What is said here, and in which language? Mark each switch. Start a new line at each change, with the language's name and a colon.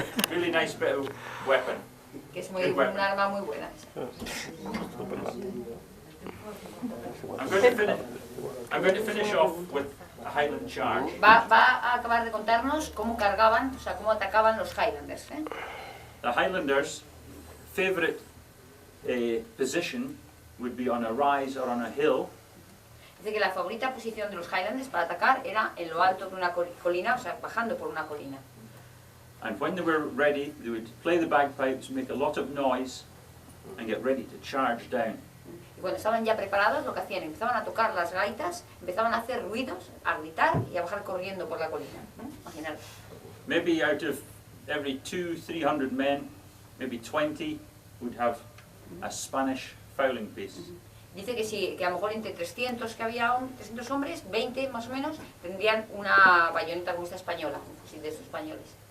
English: Really nice bit of weapon.
Spanish: Que es un arma muy buena.
English: I'm going to finish off with a Highland charge.
Spanish: Va a acabar de contarnos cómo cargaban, o sea, cómo atacaban los Highlanders.
English: The Highlanders' favourite position would be on a rise or on a hill,
Spanish: Dice que la favorita posición de los Highlanders para atacar era en lo alto de una colina, o sea, bajando por una colina.
English: and when they were ready, they would play the bagpipes, make a lot of noise, and get ready to charge down.
Spanish: Y cuando estaban ya preparados, lo que hacían, empezaban a tocar las gaitas, empezaban a hacer ruidos, a gritar y a bajar corriendo por la colina. Imaginaros.
English: Maybe out of every 200-300 men, maybe 20 would have a Spanish fowling piece.
Spanish: Dice que a lo mejor entre 300 que había, 300 hombres, 20 más o menos, tendrían una bayoneta como esta española, un fusil de estos españoles.